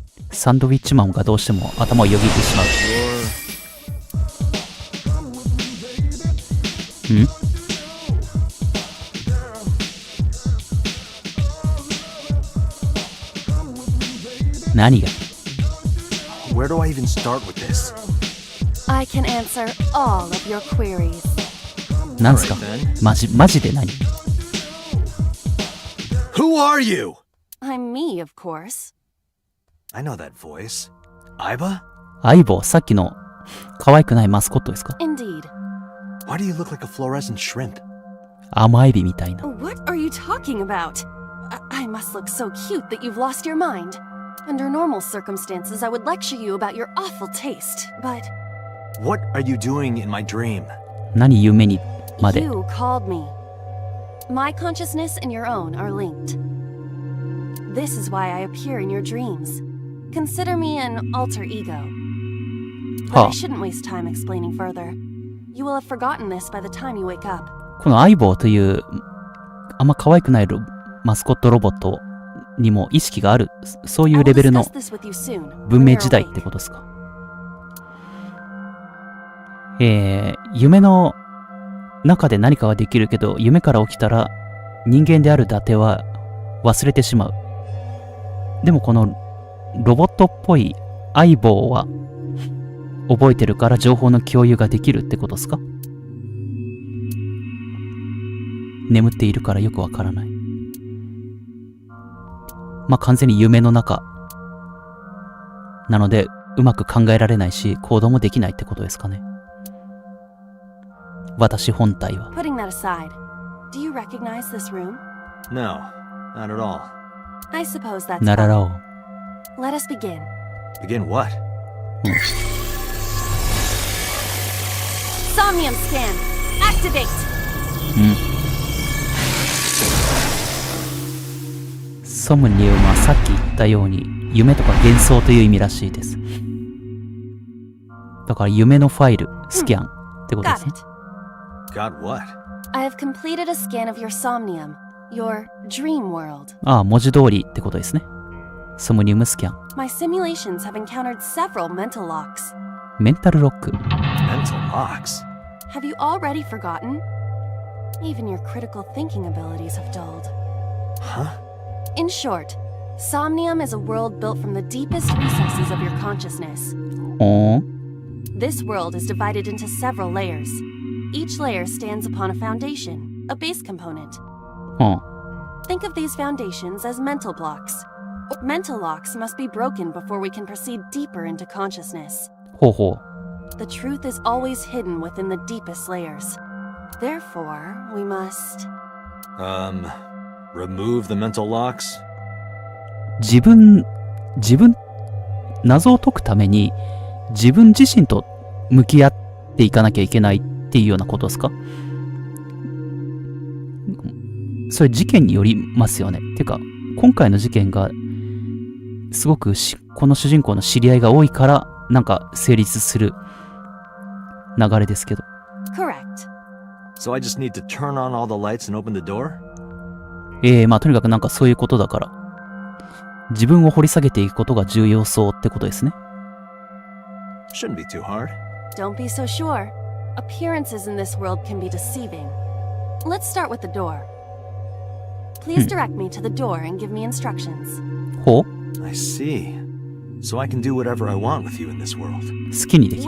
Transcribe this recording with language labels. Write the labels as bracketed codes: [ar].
[ja] サンドウィッチマンがどうしても頭をよぎってしまう。ん？何が？ [en] Where do I even start with this? I can answer all of your queries. [ja] なんすかマジで何 [en] Who are you? I'm me, of course. I know that voice. Aiba? [ja] 相棒、さっきの可愛くないマスコットですか [en] Indeed. Why do you look like a fluorescent shrimp? [ja] 甘エビみたいな。 [en] What are you talking about? I must look so cute that you've lost your mind. Under normal circumstances, I would lecture you about your awful taste, but... What are you doing in my dream? [ja] 何夢にまで。 [en] You called me. My consciousness and your own are linked. This is why I appear in your dreams. Consider me an alter ego. But I shouldn't waste time explaining further. You will have forgotten this by the time you wake up. [ja] この相棒というあんま可愛くないマスコットロボットにも意識がある、そういうレベルの文明時代ってことですか。夢の中で何かができるけど、夢から起きたら人間である伊達は忘れてしまう。でもこのロボットっぽい相棒は覚えてるから情報の共有ができるってことですか？眠っているからよくわからない。まあ完全に夢の中なのでうまく考えられないし行動もできないってことですかね。私本体は。 [en] Putting that aside, do you recognize this room? No, not at all. I suppose that's ならら fine. [ja] を。 [en] Let us begin. Begin what? Somnium scan. Activate. [ja] ソムニウムはさっき言ったように夢とか幻想という意味らしいです。だから夢のファイル、スキャンってことで [en] Got [ja] すね。 [en] it. Got what? I have completed a scan of your somnium, your dream world. [ja] ああ、文字通りってことですね。ソムニウムスキャン。 [en] My simulations have encountered several mental locks. [ja] メンタルロック。 [en] Mental locks. Have you already forgotten? Even your critical thinking abilities have dulled. Huh? In short, Somnium is a world built from the deepest recesses of your consciousness. [ja] ほーん。 [en] This world is divided into several layers. Each layer stands upon a foundation, a base component. [ja] ほん。 [en] Think of these foundations as mental blocks. Mental locks must be broken before we can proceed deeper into consciousness. [ja] ほうほう。 [en] The truth is always hidden within the deepest layers. Therefore, we must... Remove the mental locks? [ja] 自分、謎を解くために自分自身と向き合っていかなきゃいけないっていうようなことですか？それ事件によりますよね。てか、今回の事件がすごくこの主人公の知り合いが多いからなんか成立する流れですけど。 [en] Correct. So I just need to turn on all the lights and open the door? [ja] まあとにかくなんかそういうことだから、自分を掘り下げていくことが重要そうってことですね。 [en] Shouldn't be too hard. Don't be so sure. Appearances in this world can be deceiving. Let's start with the door. Please direct me to the door and give me instructions. [ja] ほう？ [en] I see. So I can do whatever I want with you in this world. [ja] 好きにできる。